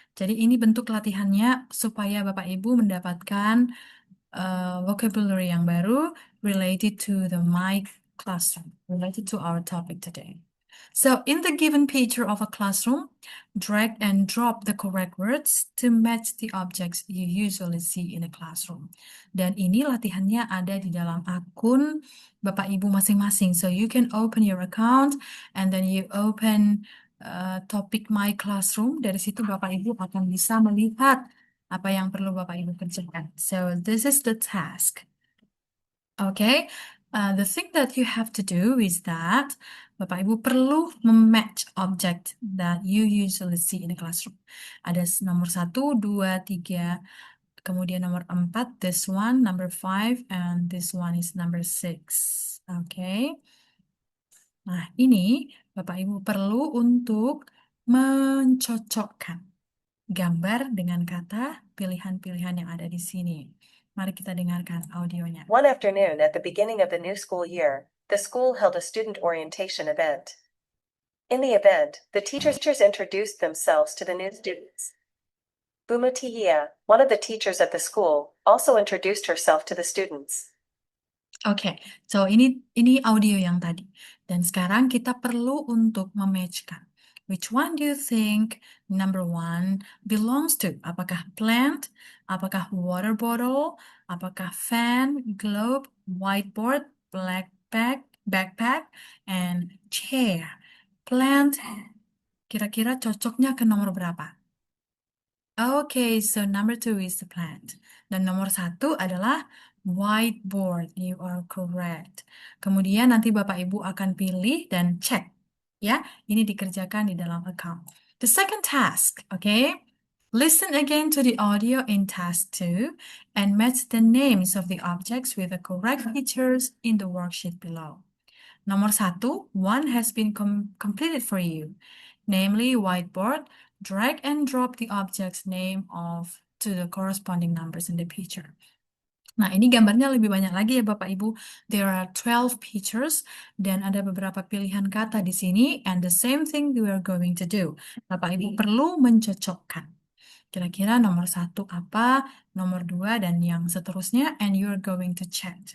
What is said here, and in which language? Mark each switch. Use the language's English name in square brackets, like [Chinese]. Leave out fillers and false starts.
[Indonesian] Jadi ini bentuk latihannya supaya Bapak Ibu mendapatkan vocabulary yang baru [English] related to the My Classroom, related to our topic today. So in the given picture of a classroom, drag and drop the correct words to match the objects you usually see in a classroom. [Indonesian] Dan ini latihannya ada di dalam akun Bapak Ibu masing-masing. [English] So you can open your account and then you open topik My Classroom. [Indonesian] Dari situ Bapak Ibu akan bisa melihat apa yang perlu Bapak Ibu kerjakan. [English] So this is the task. Okay, the thing that you have to do is that [Indonesian] Bapak Ibu perlu mematch [English] object that you usually see in a classroom. [Indonesian] Ada nomor 1, 2, 3, kemudian nomor 4, [English] this one, number 5, and this one is number 6. Okay. [Indonesian] Nah, ini Bapak Ibu perlu untuk mencocokkan gambar dengan kata pilihan-pilihan yang ada di sini. Mari kita dengarkan audionya. [English] One afternoon at the beginning of the new school year, the school held a student orientation event. In the event, the teachers introduced themselves to the new students. Bumatihia, one of the teachers at the school, also introduced herself to the students. [Indonesian] Oke, so ini audio yang tadi. Dan sekarang kita perlu untuk mematchkan. [English] Which one do you think number 1 belongs to? [Indonesian] Apakah plant? Apakah water bottle? Apakah fan, globe, whiteboard, backpack, and chair? Plant, kira-kira cocoknya ke nomor berapa? [English] Okay, so number 2 is the plant. [Indonesian] Dan nomor 1 adalah whiteboard. [English] You are correct. Kemudian nanti Bapak Ibu akan pilih dan cek. [Indonesian] Ya, ini dikerjakan di dalam account. [English] The second task, okay? Listen again to the audio in task 2 and match the names of the objects with the correct features in the worksheet below. Nomor 1, one has been completed for you, namely whiteboard. Drag and drop the object's name to the corresponding numbers in the picture. [Indonesian] Nah, ini gambarnya lebih banyak lagi ya Bapak Ibu. [English] There are 12 pictures [Indonesian] dan ada beberapa pilihan kata di sini, [English] and the same thing we are going to do. [Indonesian] Bapak Ibu perlu mencocokkan. Kira-kira nomor 1 apa, nomor 2, dan yang seterusnya, [English] and you're going to check.